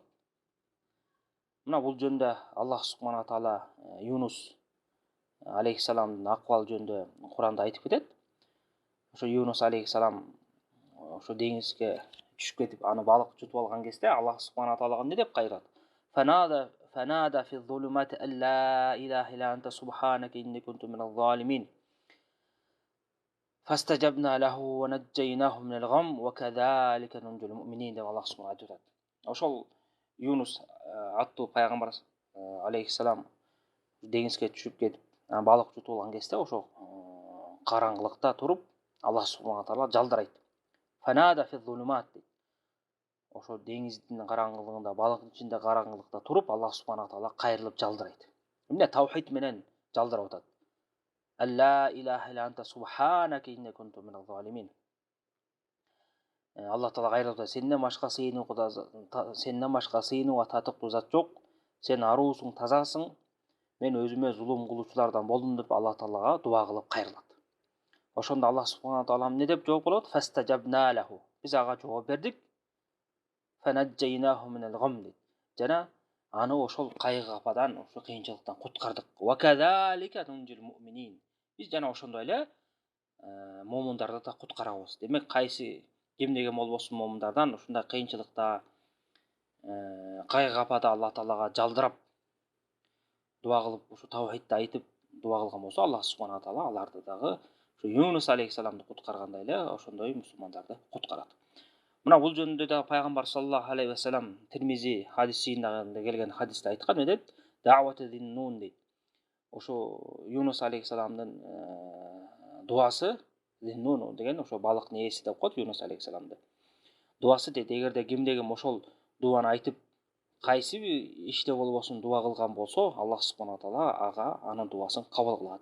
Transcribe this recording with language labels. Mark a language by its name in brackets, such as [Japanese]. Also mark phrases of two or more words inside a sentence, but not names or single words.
[Kyrgyz] Мына бул жөндө Аллах [Arabic] سبحانه تعالى [Kyrgyz] Юнус алейхиссаламдын акыбалы жөнүндө Куранда айтып кетет. Ошо Юнус алейхиссалам ошо деңизге түшүп кетип, аны балык жутуп алган кезде Аллах [Arabic] سبحانه تعالى [Kyrgyz] эмне деп кайрат? [Arabic] فنادى في الظلمات أن لا إله إلا أنت سبحانك إني كنت من الظالمين. فاستجبنا له ونجيناه من الغم وكذلك ننجي المؤمنين [Kyrgyz] деп Аллах субхана айтат. Ошол Юнус аттуу пайгамбар алейхиссалам деңизге түшүп кетип, балык жутуп алган кезде ошо караңгылыкта туруп, Аллах [Arabic] سبحانه تعالى [Kyrgyz] жалдырайт. [Arabic] فنادى في الظلمات. [Kyrgyz] Ошо деңиздин караңгылыгында, балыктын ичинде караңгылыкта туруп, Аллах [Arabic] سبحانه تعالى [Kyrgyz] кайрылып жалдырайт. Эмне таухид менен жалдырып атат? [Arabic] ألا إله إلا أنت سبحانك إني كنت من الظالمين. [Kyrgyz] Аллах таала кайрылып атат: сенден башка сыйынууга татыктуу зат жок. Сен аруусуң, тазасың. Мен өзүмө зулум кылуучулардан болдум деп Аллах таалага дуа кылып кайрылат. Ошондо Аллах [Arabic] سبحانه تعالى [Kyrgyz] эмне деп жооп болот? [Arabic] فاستجبنا له. [Kyrgyz] Биз ага жооп бердик. [Arabic] فنجيناه من الغم. [Kyrgyz] Жана аны ошол кайгы кападан, ошол кыйынчылыктан куткардык. [Arabic] وكذلك ننجي المؤمنين. [Kyrgyz] Биз жана ошондой эле момундарды да куткарабыз. Демек, кимдеге болбосун момундардан ушундай кыйынчылыкта, кайгы капада Аллах таалага жалдырап дуа кылып, ушу таухидти айтып дуа кылган болсо, Аллах [Arabic] سبحانه تعالى [Kyrgyz] аларды дагы ушу Юнус алейхиссаламды куткаргандай эле ошондой мусулмандарды куткарат. Мына бул жөнүндө да пайгамбар [Arabic] صلى الله عليه وسلم [Kyrgyz] Тирмизи хадисинде келген хадисте айткан, эмне дейт? [Arabic] دعوة ذي النون дейт. [Kyrgyz] Ошо Юнус алейхиссаламдын дуасы, зиннун деген ошо балыктын ээси деп коет Юнус алейхиссаламды. Дуасы дейт, эгерде кимдеги ошол дуаны айтып, кайсы иште болбосун дуа кылган болсо, Аллах [Arabic] سبحانه تعالى [Kyrgyz] ага анын дуасын кабыл кылат.